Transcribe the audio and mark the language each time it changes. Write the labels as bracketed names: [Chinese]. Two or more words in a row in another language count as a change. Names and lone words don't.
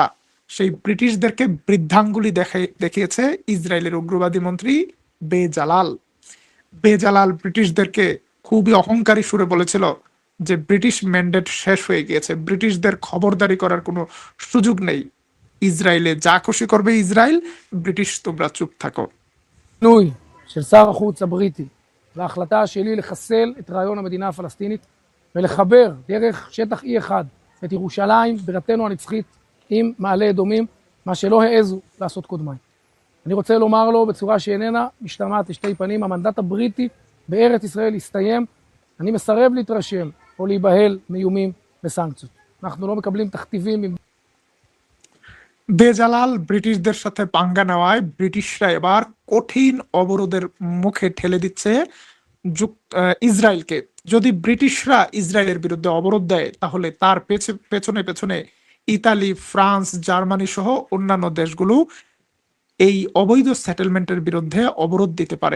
[Bangla] সেই ব্রিটিশদেরকে বৃদ্ধাঙ্গুলি দেখিয়েছে ইসরায়েলের উগ্রবাদী মন্ত্রী বেজালাল। বেজালাল ব্রিটিশদেরকে খুবই অহংকারী সুরে বলেছিল যে ব্রিটিশ ম্যান্ডেট শেষ হয়ে গিয়েছে, ব্রিটিশদের খবরদারি করার কোনো সুযোগ নেই, ইসরায়েলে যা খুশি করবে ইসরায়েল, ব্রিটিশ তোমরা চুপ থাকো। [Hebrew] השינוי של שר החוץ הבריטי וההחלטה שלי לחסל את רעיון המדינה הפלסטינית ולחבר דרך שטח E1 את ירושלים, בירתנו הנצחית, עם מעלה אדומים, מה שלא העזו לעשות קודמיי. אני רוצה לומר לו בצורה שאיננה משתמעת לשתי פנים, המנדט הבריטי בארץ ישראל הסתיים. אני מסרב להתרשם או להיבהל מאיומים וסנקציות. אנחנו לא מקבלים תכתיבים. [Bangla] বেজালাল ব্রিটিশদের সাথে পাঙ্গা নেওয়ায় ব্রিটিশরা এবার কঠিন অবরোধের মুখে ঠেলে দিচ্ছে ইসরায়েলকে। যদি ব্রিটিশরা ইসরায়েলের বিরুদ্ধে অবরোধ দেয়, তাহলে তার পেছনে পেছনে ইতালি, ফ্রান্স, জার্মানি সহ অন্যান্য দেশগুলো এই অবৈধ সেটেলমেন্টের বিরুদ্ধে অবরোধ দিতে পারে।